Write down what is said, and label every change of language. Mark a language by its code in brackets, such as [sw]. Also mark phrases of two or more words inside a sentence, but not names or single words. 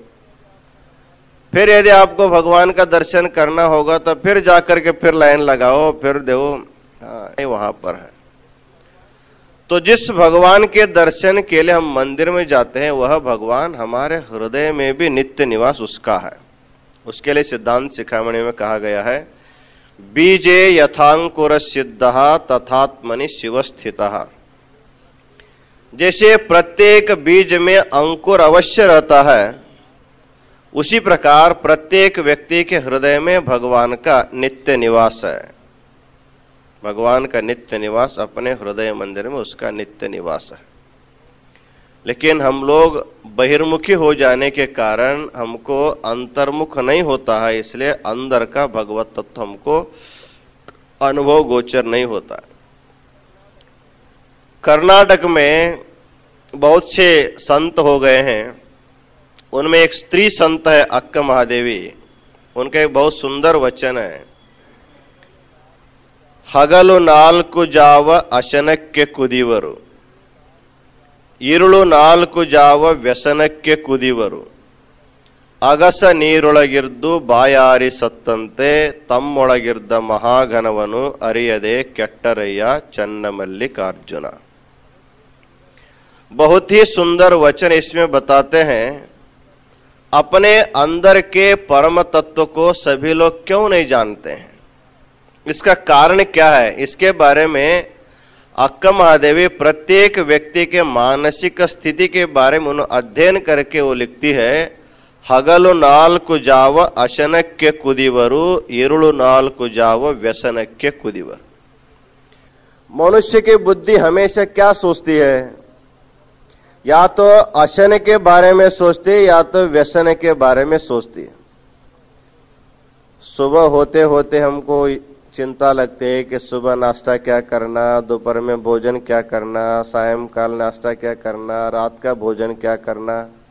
[hi] फिर यदि आपको भगवान का दर्शन करना होगा तो फिर जाकर के फिर लाइन लगाओ, फिर दो, वहां पर है। तो जिस भगवान के दर्शन के लिए हम मंदिर में जाते हैं वह भगवान हमारे हृदय में भी नित्य निवास उसका है। उसके लिए सिद्धांत शिखामणि में कहा गया है, [sa] बीजे यथांकुर सिद्धः तथात्मनि शिव स्थितः। [hi] जैसे प्रत्येक बीज में अंकुर अवश्य रहता है, उसी प्रकार प्रत्येक व्यक्ति के हृदय में भगवान का नित्य निवास है। भगवान का नित्य निवास अपने हृदय मंदिर में उसका नित्य निवास है। लेकिन हम लोग बहिर्मुखी हो जाने के कारण हमको अंतर्मुख नहीं होता है, इसलिए अंदर का भगवत तत्व हमको अनुभव गोचर नहीं होता। कर्नाटक में बहुत से संत हो गए हैं, उनमें एक स्त्री संत है अक्का महादेवी। उनका एक बहुत सुंदर वचन है, [kn] ಹಗಲು 4 ಜಾವ ಅಶನಕ್ಕೆ ಕುದಿವರು, ಇರುಳು 4 ಜಾವ ವ್ಯಸನಕ್ಕೆ ಕುದಿವರು, ಅಗಸ ನೀರೊಳಗಿರ್ದು ಬಾಯಾರಿ ಸತ್ತಂತೆ ತಮ್ಮೊಳಗಿರ್ದ ಮಹಾಘನವನು ಅರಿಯದೆ ಕೆಟ್ಟರಯ್ಯ ಚನ್ನಮಲ್ಲಿಕಾರ್ಜುನ। [hi] बहुत ही सुंदर वचन इसमें बताते हैं, अपने अंदर के परम तत्व को सभी लोग क्यों नहीं जानते हैं, इसका कारण क्या है, इसके बारे में अक्का महादेवी प्रत्येक व्यक्ति के मानसिक स्थिति के बारे में अध्ययन करके वो लिखती है, [kn] ಹಗಲು 4 ಜಾವ ಅಶನಕ್ಕೆ ಕುದಿವರು, ಇರುಳು 4 ಜಾವ ವ್ಯಸನಕ್ಕೆ ಕುದಿವರು। [hi] मनुष्य की बुद्धि हमेशा क्या सोचती है, या तो अशन के बारे में सोचती है या तो व्यसन के बारे में सोचती है। सुबह होते होते हमको चिंता लगती है कि सुबह नाश्ता क्या करना, दोपहर में भोजन क्या करना, सायंकाल नाश्ता क्या करना, रात का भोजन क्या करना।